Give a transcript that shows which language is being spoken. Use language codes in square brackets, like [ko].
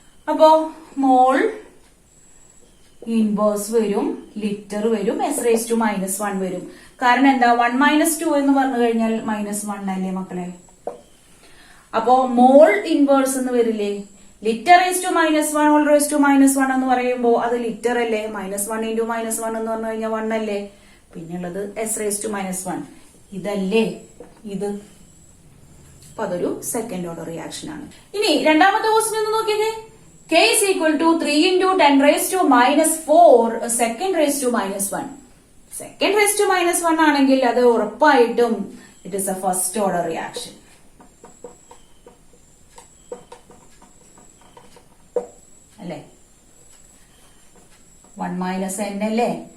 [ml] അപ്പോ mole inverse വരും, litre വരും, s raised to minus 1 വരും. കാരണം എന്താ, 1 മൈനസ് 2 എന്ന് പറഞ്ഞു കഴിഞ്ഞാൽ -1 അല്ലേ മക്കളെ? അപ്പോ മോൾ ഇൻവേഴ്സ് എന്ന് വരില്ലേ, litre raised to minus 1 whole raised to minus 1 എന്ന് പറയുമ്പോ അത് ലിറ്റർ അല്ലേ, -1 into -1 എന്ന് പറഞ്ഞു കഴിഞ്ഞാൽ 1 അല്ലേ? പിന്നെയുള്ളത് s raised to minus 1 ഇതല്ലേ ഇത്. അപ്പൊ അതൊരു സെക്കൻഡ് ഓർഡർ റിയാക്ഷൻ ആണ്. ഇനി രണ്ടാമത്തെ ക്വസ്റ്റ്യൻ ഒന്ന് നോക്കിയേ. [en] K is equal to 3 into 10 raised to minus 4 second raised to minus 1. Second raised to minus 1 [ml] ആണെങ്കിൽ അത് ഉറപ്പായിട്ടും [en] It is a first order reaction. [ml] അല്ലേ? 1 മൈനസ് n അല്ലേ?